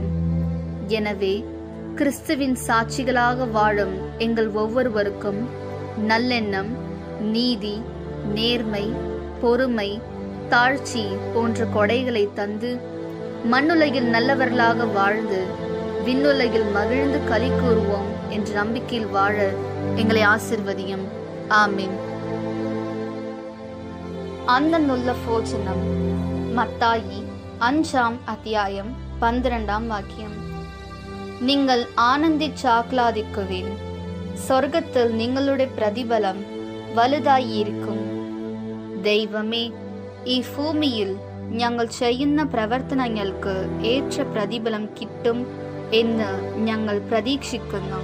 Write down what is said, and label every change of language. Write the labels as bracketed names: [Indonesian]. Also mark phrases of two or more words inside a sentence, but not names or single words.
[Tamil] எனவே கிறிஸ்துவின் சாட்சிகளாக வாழும் எங்கள் ஒவ்வொருவருக்கும் நல்லெண்ணம், நீதி, நேர்மை, பொறுமை, தாழ்ச்சி போன்ற கொடைகளை தந்து மண்ணுலகில் நல்லவர்களாக வாழ்ந்து விண்ணுலகில் மகிழ்ந்து களி கூறுவோம் என்ற நம்பிக்கையில் வாழ எங்களை ஆசிர்வதியும். ஆமீன். அந்தன்னுள்ள போஜனம். மத்தாயி 5ஆம் அத்தியாயம் 12ஆம் வாக்கியம். [Malayalam] நீங்கள் ആനന്ദിച്ചാഹ്ലാദിക്കുവിൻ, സ്വർഗത്തിൽ നിങ്ങളുടെ പ്രതിഫലം വലുതായിരിക്കും. ദൈവമേ, ഈ ഭൂമിയിൽ ഞങ്ങൾ ചെയ്യുന്ന പ്രവർത്തനങ്ങൾക്ക് ഏറ്റ പ്രതിഫലം കിട്ടും എന്ന് ഞങ്ങൾ പ്രതീക്ഷിക്കുന്നു.